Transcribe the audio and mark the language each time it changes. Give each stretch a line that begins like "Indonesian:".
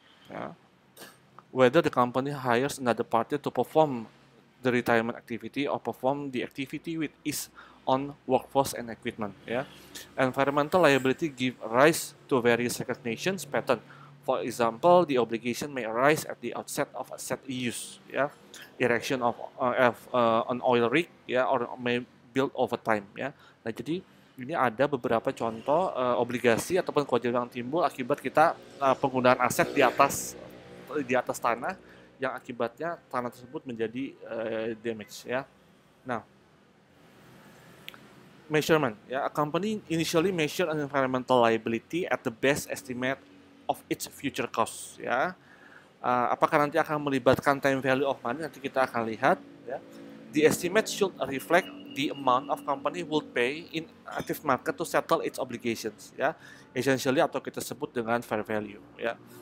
English: Ya. Whether the company hires another party to perform the retirement activity or perform the activity with its own workforce and equipment. Yeah. Environmental liability give rise to various recognitions pattern For example, the obligation may arise at the outset of asset use, ya, erection of an oil rig, ya, or may build over time, ya.
Indonesian: Nah, jadi ini ada beberapa contoh obligasi ataupun kewajiban yang timbul akibat kita penggunaan aset di atas tanah yang akibatnya tanah tersebut menjadi damage, ya.
English: Nah, measurement, ya, a company initially measure an environmental liability at the best estimate of its future cost, ya.
Indonesian: Apakah nanti akan melibatkan
English: time value of money,
Indonesian: nanti kita akan lihat, ya.
English: The estimate should reflect the amount of company would pay in active market to settle its obligations, ya, essentially
Indonesian: atau kita sebut dengan
English: fair value, ya.